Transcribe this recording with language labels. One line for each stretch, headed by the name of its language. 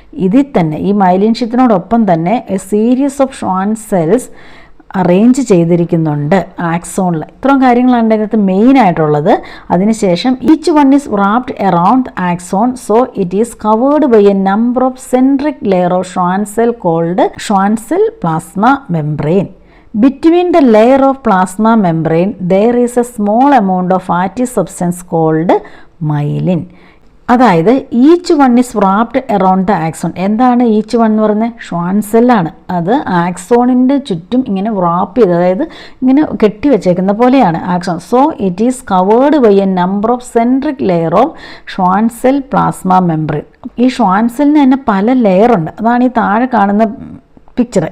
Malayalam: ഇതിൽ തന്നെ ഈ മൈലിൻ ഷീത്തിനോടൊപ്പം തന്നെ A series of Schwann cells arrange ചെയ്തിരിക്കുന്നുണ്ട് ആക്സോണിൽ. ഇത്രയും കാര്യങ്ങളാണ് അതിനകത്ത് മെയിൻ ആയിട്ടുള്ളത്. അതിനുശേഷം
English: Each one is wrapped around axon. So it is covered by a number of centric layer of Schwann cell called Schwann cell plasma membrane. Between the layer of plasma membrane, there is a small amount of fatty substance called myelin.
Malayalam: അതായത്
English: Each one is wrapped around the axon.
Malayalam: എന്താണ് each one എന്ന് പറയുന്നത്? Schwann സെല്ലാണ്. അത് ആക്സോണിൻ്റെ ചുറ്റും ഇങ്ങനെ rap ചെയ്ത്, അതായത് ഇങ്ങനെ കെട്ടി വെച്ചേക്കുന്ന പോലെയാണ് axon.
English: So it is covered by a number of centric layer of Schwann cell plasma membrane.
Malayalam: ഈ ഷ്വാൻ സെല്ലിന് തന്നെ പല ലെയറുണ്ട്. അതാണ് ഈ താഴെ കാണുന്ന പിക്ചർ.